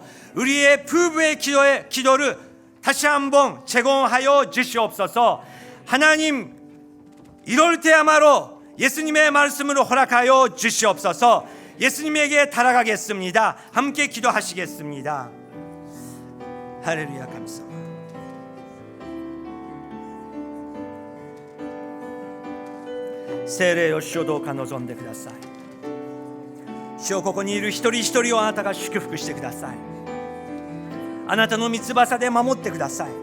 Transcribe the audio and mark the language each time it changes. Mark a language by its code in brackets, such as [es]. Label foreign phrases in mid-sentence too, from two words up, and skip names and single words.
[ko] 우리의 부부의 기도를 다시 한번 제공하여 주시옵소서. 하나님, 이럴 때야말로 예수님의 말씀으로 허락하여 주시옵소서. 예수님에게 달아가겠습니다. 함께 기도하시겠습니다. 할렐루야. 감사합니다. [ja] 聖霊よ、主をどうか望んでください。主をここにいる一人一人をあなたが祝福してください。あなたの御翼で守ってください。